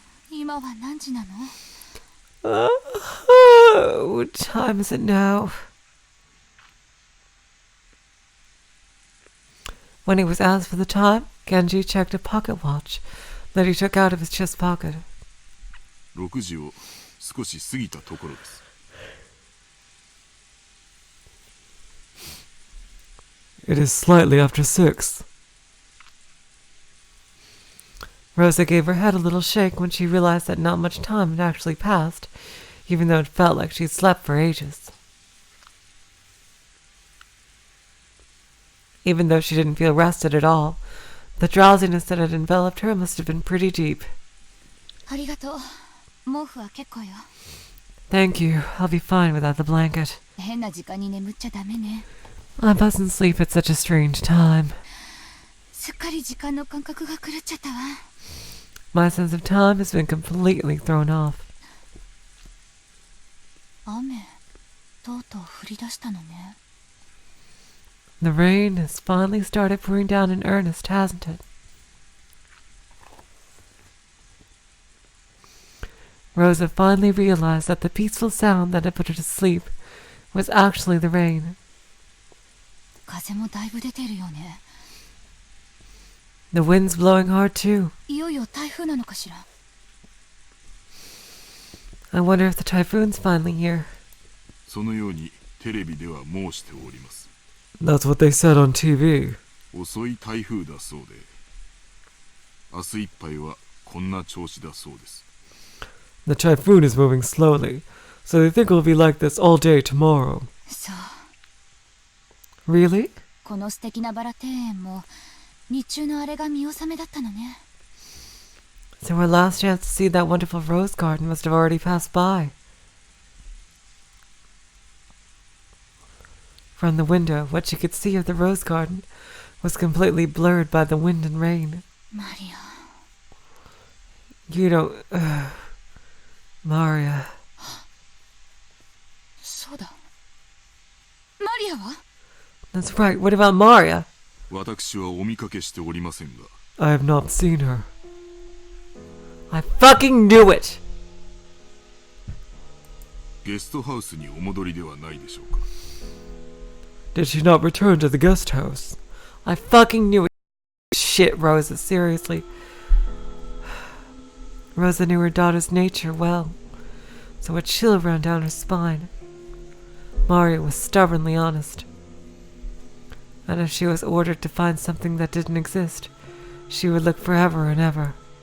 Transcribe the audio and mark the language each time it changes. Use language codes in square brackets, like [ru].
[ja] 今は何時なの？ [en] What time is it now? When he was asked for the time, Genji checked a pocket watch that he took out of his chest pocket. [ja] 6時を少し過ぎたところです。 [en] It is slightly after 6. Rosa gave her head a little shake when she realized that not much time had actually passed, even though it felt like she'd slept for ages. Even though she didn't feel rested at all, the drowsiness that had enveloped her must have been pretty deep. [ja] ありがとう。毛布は結構よ。 [en] Thank you. I'll be fine without the blanket. [ja] 変な時間に眠っちゃダメね。 [en] I mustn't sleep at such a strange time. [ja] すっかり時間の感覚が狂っちゃったわ。 [en] My sense of time has been completely thrown off. [ja] 雨、とうとう降り出したのね。 [en] The rain has finally started pouring down in earnest, hasn't it? Rosa finally realized that the peaceful sound that had put her to sleep was actually the rain. [ja] 風もだいぶ出てるよね。 [en] The wind's blowing hard too. [ja] いよいよ台風なのかしら。 [en] I wonder if the typhoon's finally here. [ja] そのようにテレビでは申しております。 [en] That's what they said on TV. [ja] 遅い台風だそうで、明日いっぱいはこんな調子だそうです。 [en] The typhoon is moving slowly, so they think it'll be like this all day tomorrow. [ja] そう。 [en] Really? [ja] この素敵なバラ庭園も日中のあれが見納めだったのね。 [en] So our last chance to see that wonderful rose garden must have already passed by. From the window, what she could see of the rose garden was completely blurred by the wind and rain. [ja] マリア。 [en] You don't... Maria. [ja] そうだ。マリアは？ [en] That's right. What about Maria? [ja] 私はお見かけしておりませんが。 [en] I have not seen her. I fucking knew it! [ja] ゲストハウスにお戻りではないでしょうか。 [en] Did she not return to the guest house? I fucking knew it. Shit, Rosa, seriously. Rosa knew her daughter's nature well, so a chill ran down her spine. Maria was stubbornly honest. And if she was ordered to find something that didn't exist, she would look forever and ever.